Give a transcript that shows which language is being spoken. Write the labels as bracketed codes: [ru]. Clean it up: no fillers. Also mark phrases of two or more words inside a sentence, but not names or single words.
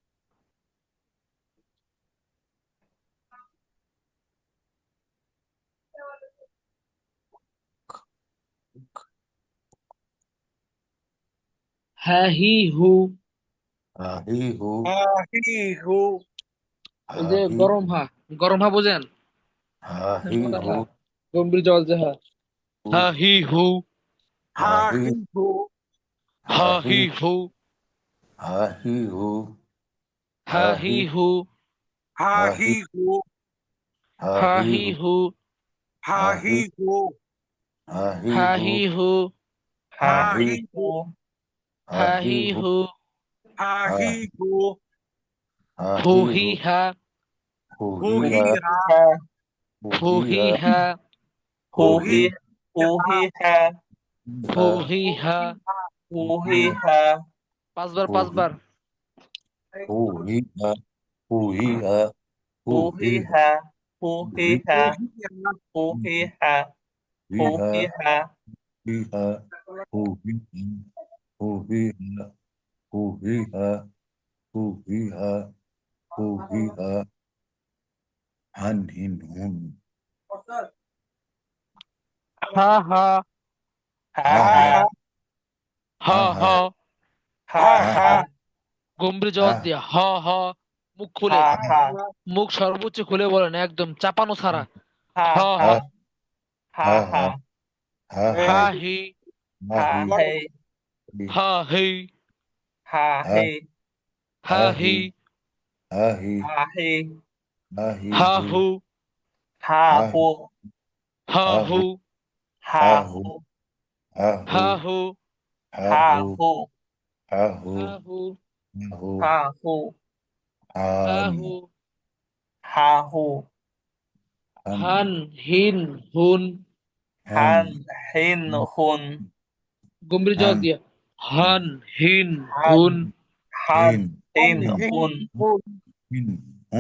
[bn] হ্যাঁ হি হু। আহি হু Ahihu, ওই যে আহি গরম হা, গরম হা বুঝেন? আহি মোটা হু হা, গম্ভীর জল যে হা। হা হি হু আহি Hahihu, হা আহি হি হু আহি হু হা হি আহি হু আহি Hahihu, হা আহি হি হু Hahihu, আহি হা হু হি হু আহি hahihu হা আহি হি হু হু Hahihu, হু আহি হি হু হা হুহিয়া Huhiha, হু হি হুহিয়া হা huhi Huhiha, huhiha হু হি হা। huhiha 5 বার, 5 বার। হুহিয়া হুহিয়া হুহিয়া huhiha huhiha huhiha huhiha হুহিয়া হুহিয়া হুহিয়া হুহিয়া হুহিয়া হানহিন হুন হা হা ha হা ha হা হা হা। ha হা ha গম্ভীর হা জবাব দিয়া হা হা। মুখ খুলে, ha ha মুখ সর্বোচ্চ খুলে বলেন, একদম চাপানো ছাড়া। ha হা ha হা ha ha হা হা হি ha hey হা হি ha hey হা হি হাহি ha hey হাহি হা হু ha hu হা হু ha হাহু hu হা হু ha হাহু hu হাহু হা হু হাহু ha hu হা হান হু ha hu হান হান হিন হুন হ্যান হান হিন হুন গম্ভীর জবাব হ্যান দিয়া হান হিন হান হুন হান হিন হিন হান হিন হুন হুন হিন হুন